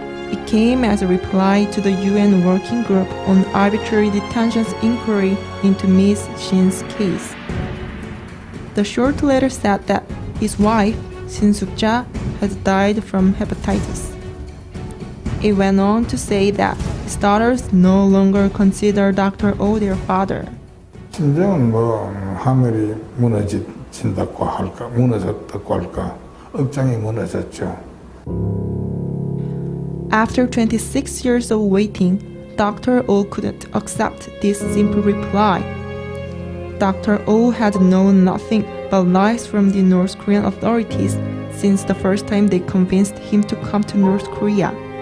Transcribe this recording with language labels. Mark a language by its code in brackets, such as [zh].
[en] It came as a reply to the UN Working Group on Arbitrary Detention's inquiry into Ms. Shin's case. The short letter said that his wife, Shin Suk-ja, had died from hepatitis. It went on to say that his daughters no longer consider Dr. Oh their father. [ko] 진정은 하늘이 무너진다고 할까, 무너졌다고 할까, 억장이 무너졌죠. [en] After 26 years of waiting, Dr. Oh couldn't accept this simple reply. Dr. Oh had known nothing but lies from the North Korean authorities since the first time they convinced him to come to North Korea.